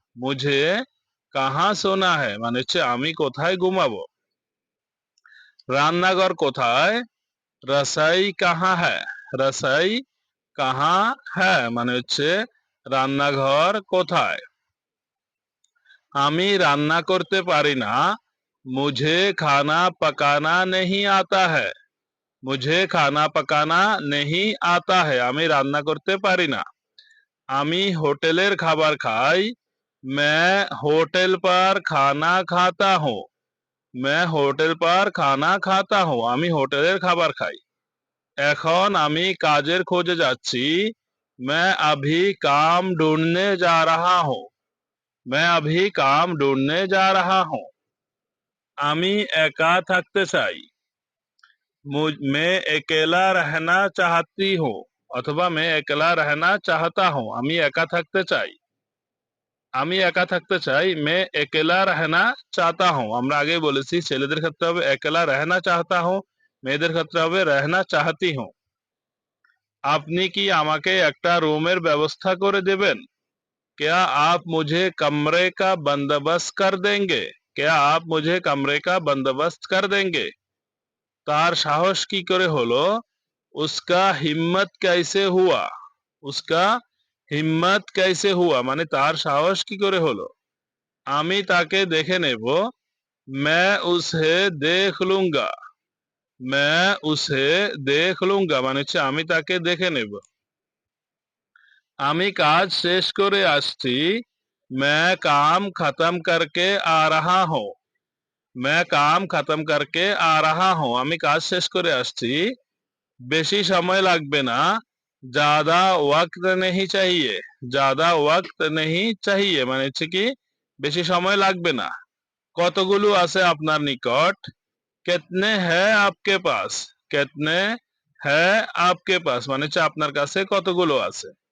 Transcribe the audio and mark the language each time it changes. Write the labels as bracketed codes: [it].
[hi] মুঝে কাহা সোনা হ্যায় [bn] মানে হচ্ছে আমি কোথায় ঘুমাবো। রান্নাঘর কোথায়? [hi] রসাই কাহা হ্যায়। রসাই কাহা হ্যায় [bn] মানে হচ্ছে রান্নাঘর কোথায়। আমি রান্না করতে পারি না। [hi] मुझे खाना पकाना नहीं आता है। मुझे खाना पकाना नहीं आता है [bn] আমি রান্না করতে পারি না। আমি হোটেলের খাবার খাই। [hi] मैं होटल पर खाना खाता हूँ। मैं होटल पर खाना खाता हूँ [bn] আমি হোটেলের খাবার খাই। এখন আমি কাজের খোঁজে যাচ্ছি। [hi] मैं अभी काम ढूंढने जा रहा हूँ। मैं अभी काम ढूंढने जा रहा हूँ। [bn] আমি একা থাকতে চাই। [hi] मैं अकेला रहना चाहती हूँ [bn] অথবা [hi] मैं अकेला रहना चाहता हूँ [bn] আমি একা থাকতে চাই। আমি একা থাকতে চাই [hi] मैं अकेला रहना चाहता हूँ [bn] আমরা আগেই বলেছি ছেলেদের ক্ষেত্রে হবে [hi] अकेला रहना चाहता हूँ, [bn] মেয়েদের ক্ষেত্রে হবে [hi] रहना चाहती हूँ। [bn] আপনি কি আমাকে একটা রুমের ব্যবস্থা করে দেবেন? [hi] क्या आप मुझे कमरे का बंदोबस्त कर देंगे? क्या आप मुझे कमरे का बंदोबस्त कर देंगे? [bn] তার সাহস কি করে হলো? [hi] उसका हिम्मत कैसे हुआ? उसका हिम्मत कैसे हुआ [bn] মানে তার সাহস কি করে হলো। আমি তাকে দেখে নেব। [hi] मैं उसे देख लूंगा। मैं उसे देख लूंगा [bn] মানে হচ্ছে আমি তাকে দেখে নেব। আমি কাজ শেষ করে আসছি। [hi] मैं काम खत्म करके आ रहा हूँ। मैं काम खत्म करके आ रहा हूँ [bn] আমি কাজ শেষ করে আসছি। বেশি সময় লাগবে না। [hi] ज्यादा वक्त नहीं चाहिए। ज्यादा वक्त नहीं चाहिए [bn] মানে হচ্ছে কি বেশি সময় লাগবে না। কতগুলো আছে আপনার নিকট? [hi] कितने हैं आपके पास? कितने हैं आपके पास [bn] মানে হচ্ছে আপনার কাছে কতগুলো আছে।